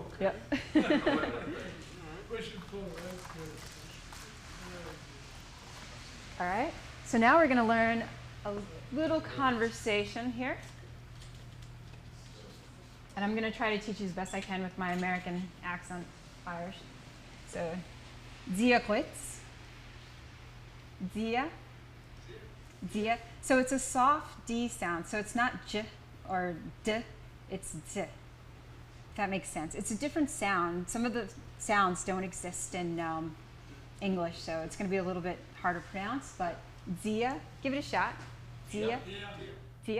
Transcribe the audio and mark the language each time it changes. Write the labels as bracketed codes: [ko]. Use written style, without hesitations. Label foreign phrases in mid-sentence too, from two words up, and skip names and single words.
[en] Yep. All right. So now we're going to learn a little conversation here. And I'm going to try to teach you as best I can with my American accent, Irish. So, [ga] dia quits. Dia. Dia. [en] So it's a soft D sound. So it's not j or d, it's z. If that makes sense. It's a different sound. Some of the sounds don't exist in English, so it's going to be a little bit harder to pronounce. But dia, give it a shot. [ga] Dia. Dia.